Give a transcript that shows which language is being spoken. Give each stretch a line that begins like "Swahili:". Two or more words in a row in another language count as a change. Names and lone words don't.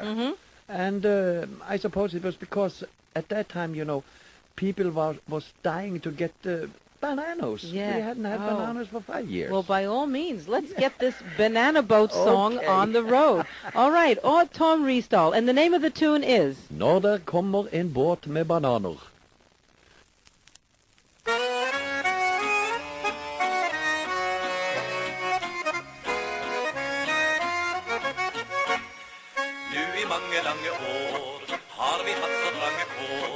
English: And I suppose it was because at that time, you know, people was dying to get bananas. Yeah. We hadn't had bananas for 5 years. Well, by all means, let's get this banana boat song Okay. on the road. All right, Tom Risdal, and the name of the tune is?
Norwegian: Når det kommer en båt med bananer. Nu i mange lange år har vi hatt så trange kår.